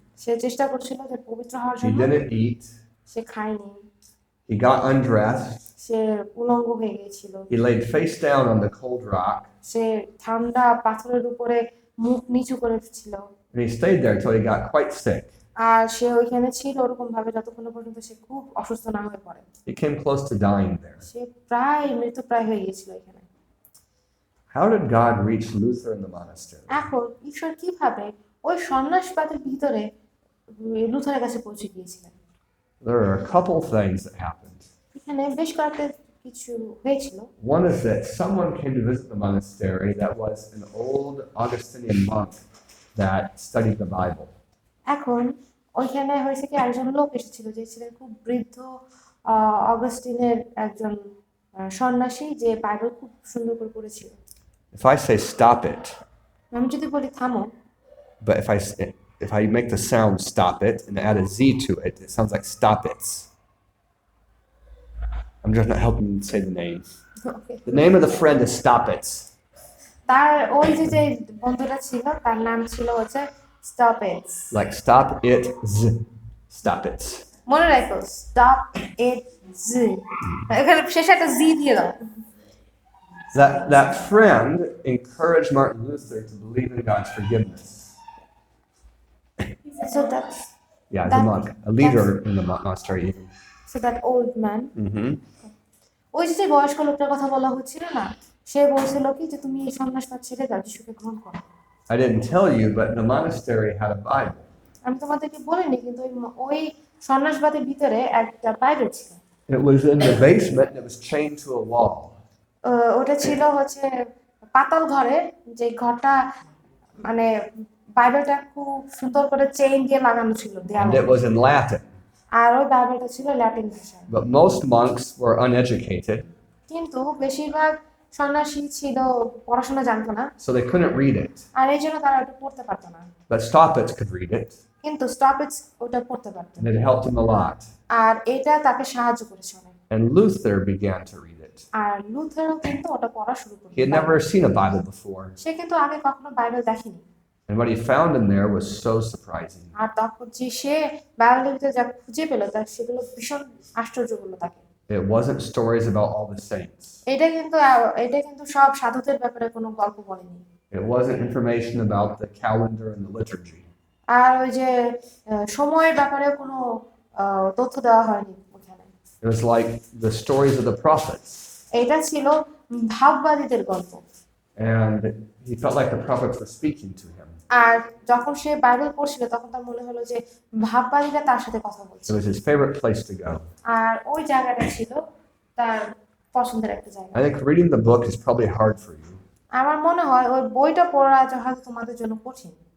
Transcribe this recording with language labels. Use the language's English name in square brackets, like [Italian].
[Bangla] সে চেষ্টা করছিল যে পবিত্র হওয়ার [English] He [Bangla] জন্য। [English] didn't eat. [Bangla] সে খায়নি, [English] He got undressed. [Bangla] সে উলঙ্গ হয়ে গিয়েছিল, [English] He laid face down on the cold rock. [Bangla] সে ঠান্ডা পাথরের উপরে মুখ নিচু করে ছিল, [English] And he stayed there until he got quite sick. [Bangla] আর সে ওইখানে ছিল ওরকম ভাবে যতক্ষণ পর্যন্ত সে খুব অসুস্থ না হয়ে পড়ে। [English] He came close to dying there. [Bangla] সে প্রায় মৃত্যুপ্রায় হয়ে গিয়েছিল এখানে। [English] How did God reach Luther in the monastery? [Bangla] এখন ঈশ্বর কিভাবে ওই সন্ন্যাসবাদের ভিতরে লুথারের কাছে পৌঁছে গিয়েছিলেন? [English] There are a couple things that happened. [Bangla] এখানে বেশ কয়েকটা কিছু হয়েছিল। [English] One is that someone came to visit the monastery that was an old Augustinian monk that studied the Bible. [Bangla] এখন ওইখানে হয়েছে কি, একজন লোক এসেছিল যে ছিলেন খুব বৃদ্ধ অগাস্টিনের একজন সন্ন্যাসী, যে বাইবেল খুব সুন্দর করে পড়েছিল। [English] If I say stop it, [Bangla] আমি যদি বলি থামো, [English] but if I make the sound stop it and add a Z to it, it sounds like stop it. I'm just not helping you say the name. Okay. The name of the friend is Stop It. [Bangla] তার ওই যে বন্ধুটা ছিল তার নাম ছিল হচ্ছে stop it. [English] Like stop it, Z. Stop it. [Bangla] মনে রাখো, স্টপ ইট জি, এখানে শেষে একটা জি দিয়ে দাও। [English] That friend encouraged Martin Luther to believe in God's forgiveness. So that's Yeah, as a That- monk, a leader in the monastery even. so that old man, Mm-hmm. [Bangla] ওই যে বয়স্ক লোকটার কথা বলা হচ্ছিল না, সে বলছিল কি যে তুমি এই সন্ন্যাসবাদ ছেড়ে দাও, যিশুকে গ্রহণ করো। [English] I didn't tell you, but the monastery had a Bible. [Bangla] আমি তোমাদেরকে বলিনি, কিন্তু ওই সন্ন্যাসবাদের ভিতরে একটা বাইবেল ছিল। [English] It was in the basement and it was chained to a wall. [Bangla] ওটা ছিল হচ্ছে পাতাল ঘরে, যে ঘরটা মানে বাইবেলটা খুব সুন্দর করে চেইন দিয়ে লাগানো ছিল [English] And [Bangla] দেয়ালে, [English] it was in Latin. [Bangla] আর ওই বাইবেলটা ছিল ল্যাটিন ভাষায়। [English] But most monks were uneducated, [Bangla] কিন্তু বেশিরভাগ সন্ন্যাসী ছিল পড়াশোনা জানতো না, [English] so they couldn't read it. [Bangla] আর এই জন্য তারা ওটা পড়তে পারতো না। [English] But Stoppitz could read it, [Bangla] কিন্তু স্টপেজ ওটা পড়তে পারতো, [English] and it helped him a lot. [Bangla] আর এটা তাকে সাহায্য করেছে অনেক। [English] And Luther began to read it. [Bangla] আর লুথারও কিন্তু ওটা পড়া শুরু করলো। [English] He had never seen a Bible before, [Bangla] সে কিন্তু আগে কখনো বাইবেল দেখেনি, [English] and what he found in there was so surprising. [Bangla] আর তখন যে সে বাইবেলের ভিতরে যা খুঁজে পেল তার সেগুলো ভীষণ আশ্চর্য করলো তাকে। [English] It wasn't stories about all the saints. [Bangla] এটা কিন্তু সব সাধুদের ব্যাপারে কোনো গল্প বলেনি, [English] It wasn't information about the calendar and the liturgy. [Bangla] আর ওই যে সময়ের ব্যাপারে কোনো তথ্য দেওয়া হয়নি ওখানে। [English] It was like the stories of the prophets. [Bangla] এটা ছিল ভাববাদীদের গল্প, [English] And he felt like the prophets were speaking to him. [Bangla] আর যখন সে বাইবেল পড়ছিল তখন তার মনে হলো যে ভাববাদীরা তার সাথে কথা বলছে, [English] It was his favorite place to go. [Bangla] আর ওই জায়গাটা ছিল তার পছন্দের একটা জায়গা। [English] I think reading the book is probably hard for you. [Bangla] আমার মনে হয় ওই বইটা পড়া হয়তো তোমাদের জন্য কঠিন।